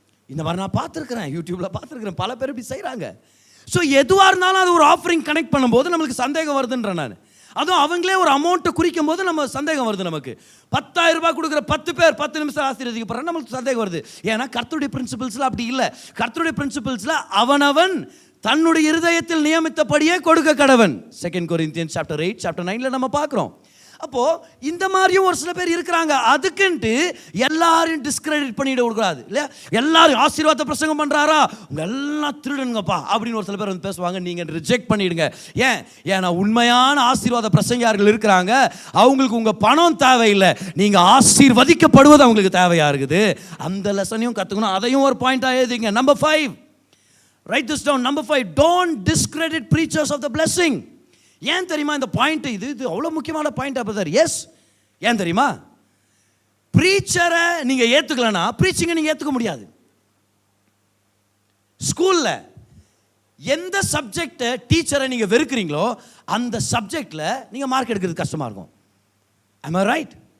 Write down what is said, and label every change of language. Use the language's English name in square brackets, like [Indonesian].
[Tamil] இந்த மாதிரி நான் பார்த்துருக்குறேன், யூடியூப்பில் பார்த்துருக்குறேன். பல பேர் இப்படி செய்கிறாங்க. ஸோ எதுவாக இருந்தாலும் அது ஒரு ஆஃபரிங் கனெக்ட் பண்ணும்போது நம்மளுக்கு சந்தேகம் வருதுன்றேன் நான். அதுவும் அவங்களே ஒரு அமௌண்ட்டை குறிக்கும் போது நம்ம சந்தேகம் வருது. நமக்கு 10,000 ரூபாய் கொடுக்குற 10 பேர் 10 நிமிஷம் ஆசீர்வதிக்கப்படுறாங்க, நம்மளுக்கு சந்தேகம் வருது. ஏன்னா கர்த்தருடைய பிரின்சிபல்ஸில் அப்படி இல்லை. கர்த்தருடைய பிரின்சிபல்ஸில் அவனவன் தன்னுடைய இருதயத்தில் நியமித்தபடியே கொடுக்க கடவன். [English] 2 Corinthians chapter 8 chapter 9 [Tamil] நம்ம பார்க்குறோம். அப்போது இந்த மாதிரியும் ஒரு சில பேர் இருக்கிறாங்க. அதுக்குன்ட்டு எல்லாரையும் டிஸ்கிரெடிட் பண்ணிட கூடாது இல்லையா? எல்லாரும் ஆசீர்வாத பிரசங்கம் பண்ணுறாரா, உங்க எல்லாம் திருடுங்கப்பா அப்படின்னு ஒரு சில பேர் வந்து பேசுவாங்க. நீங்கள் ரிஜெக்ட் பண்ணிடுங்க. ஏன்னா உண்மையான ஆசீர்வாத பிரசங்கியார்கள் இருக்கிறாங்க. அவங்களுக்கு உங்கள் பணம் தேவையில்லை, நீங்கள் ஆசீர்வதிக்கப்படுவது அவங்களுக்கு தேவையாக இருக்குது. அந்த லெசனையும் கற்றுக்கணும். அதையும் ஒரு பாயிண்டாக எழுதிங்க. [English] Number 5, write this down. Number 5, don't discredit preachers of the blessing. [Tamil] ஏன் தெரியுமா இந்த பாயிண்ட்? இது அவ்வளோ முக்கியமான பாயிண்ட் பிரதர். எஸ், ஏன் தெரியுமா? ப்ரீச்சரை நீங்கள் ஏற்றுக்கலன்னா ப்ரீச்சிங்கை நீங்கள் ஏற்றுக்க முடியாது. ஸ்கூலில் எந்த சப்ஜெக்டை டீச்சரை நீங்கள் வெறுக்கிறீங்களோ அந்த சப்ஜெக்டில் நீங்கள் மார்க் எடுக்கிறது கஷ்டமாக இருக்கும். [English] am I right?